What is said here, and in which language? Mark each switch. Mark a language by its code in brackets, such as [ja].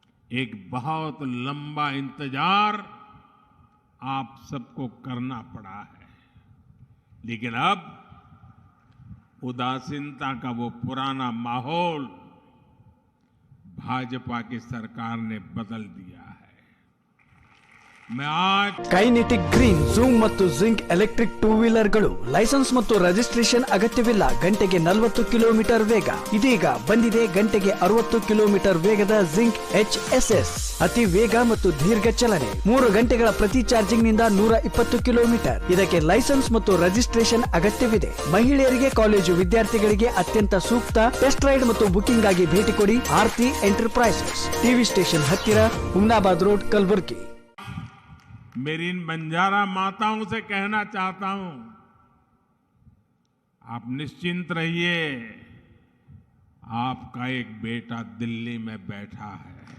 [hi] एक बहुत लंबा इंतजार आप सबको करना पड़ा है, लेकिन अब उदासीनता का वो पुराना माहौल भाजपा की सरकार ने बदल दिया है। मैं आज [kn] ಕೈನೆಟಿಕ್ ಗ್ರೀನ್ ಝೂಮ್ ಮತ್ತು ಜಿಂಕ್ ಎಲೆಕ್ಟ್ರಿಕ್ 2 ವೀಲರ್ಗಳು ಲೈಸೆನ್ಸ್ ಮತ್ತು ರಿಜಿಸ್ಟ್ರೇಷನ್ ಅಗತ್ಯವಿಲ್ಲ. ಗಂಟೆಗೆ 40 ಕಿಲೋಮೀಟರ್ ವೇಗ. ಇದೀಗ ಬಂದಿದೆ ಗಂಟೆಗೆ 60 ಕಿಲೋಮೀಟರ್ ವೇಗದ ಜಿಂಕ್ HSS. ಅತಿ ವೇಗ ಮತ್ತು ದೀರ್ಘ ಚಲನೆ. 3 ಗಂಟೆಗಳ ಪ್ರತಿ ಚಾರ್ಜಿಂಗ್ ನಿಂದ 120 ಕಿಲೋಮೀಟರ್. ಇದಕ್ಕೆ ಲೈಸೆನ್ಸ್ ಮತ್ತು ರಿಜಿಸ್ಟ್ರೇಷನ್ ಅಗತ್ಯವಿದೆ. ಮಹಿಳೆಯರಿಗೆ, ಕಾಲೇಜು ವಿದ್ಯಾರ್ಥಿಗಳಿಗೆ ಅತ್ಯಂತ ಸೂಕ್ತ. ಟೆಸ್ಟ್ ರೈಡ್ ಮತ್ತು ಬುಕಿಂಗ್ ಆಗಿ ಭೇಟಿ ಕೊಡಿ ಆರ್ತಿ ಎಂಟರ್ಪ್ರೈಸಸ್, ಟಿವಿ ಸ್ಟೇಷನ್ ಹತ್ತಿರ, ಹುಮ್ನಾಬಾದ್ ರೋಡ್, ಕಲಬುರ್ಗಿ. [hi] मेरी इन बंजारा माताओं से कहना चाहता हूं, आप निश्चिंत रहिए, आपका एक बेटा दिल्ली में बैठा है।